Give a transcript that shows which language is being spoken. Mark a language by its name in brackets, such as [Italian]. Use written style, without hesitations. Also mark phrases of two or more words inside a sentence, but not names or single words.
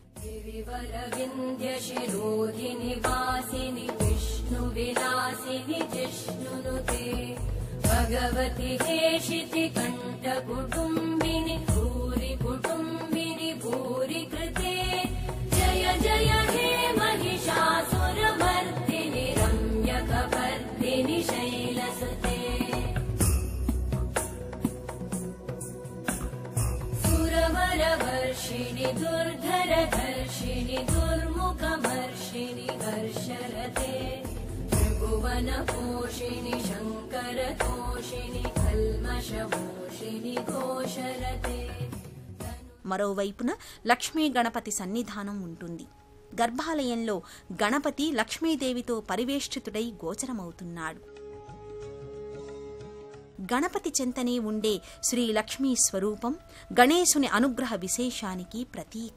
[Sanskrit] భగవతి హేషితి కంఠ కుటుంబిని భూరి కుటుంబిని భూరి కృతే జయ జయ హే महिषासुरमर्दिनि रम्यकपर्दिनि शैलसुते सुरवरवर्षिणि दुर्धरधर्षिणि दुर्मुखमर्षिणि हर्षरते त्रिभुवनपोषिणि शङ्करतोषिणि कल्मषमोषिणि घोषरते. [Telugu] మరోవైపున లక్ష్మీ గణపతి సన్నిధానం ఉంటుంది. గర్భాలయంలో గణపతి లక్ష్మీదేవితో పరివేష్టితుడై గోచరమవుతున్నాడు. గణపతి చెంతనే ఉండే శ్రీ లక్ష్మీ స్వరూపం గణేశుని అనుగ్రహ విశేషానికి ప్రతీక.